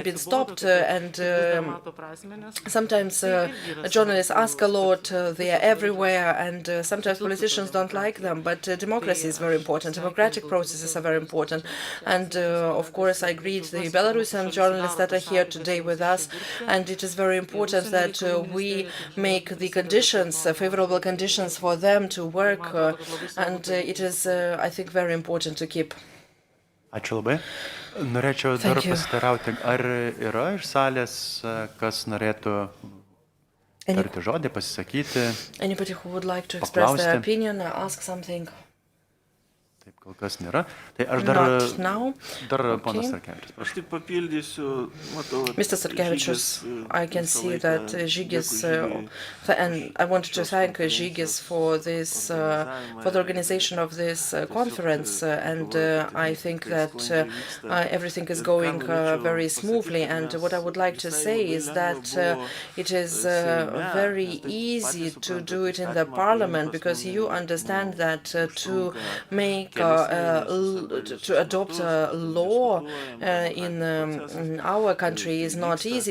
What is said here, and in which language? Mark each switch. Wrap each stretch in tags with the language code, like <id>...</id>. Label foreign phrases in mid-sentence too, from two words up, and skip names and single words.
<en>been stopped, and sometimes journalists ask a lot, they are everywhere, and sometimes politicians don't like them, but democracy is very important, democratic processes are very important, and of course, I greet the Belarusian journalists that are here today with us, and it is very important that we make the conditions, favorable conditions for them to work, and it is, I think, very important to keep.</en> <lt>Ačiū labai. Norėčiau dar pasitarauti, ar yra iš salės, kas norėtų tarti žodį, pasisakyti,</lt> <en>Anybody who would like to express their opinion or ask something?</en> <lt>Taip, Kol kas nėra. Tai aš</lt> <en>Not now.</en> <lt>Dar Okay. ponas Sarkevičius. Aš tik papildysiu, matau.</lt> <en>Mr. Sarkevičius, I can see that Žygis, and I wanted to thank Žygis for this, for the organization of this conference, and I think that everything is going very smoothly. And what I would like to say is that it is very easy to do it in the parliament, because you understand that to make to adopt a law in our country is not easy.</en>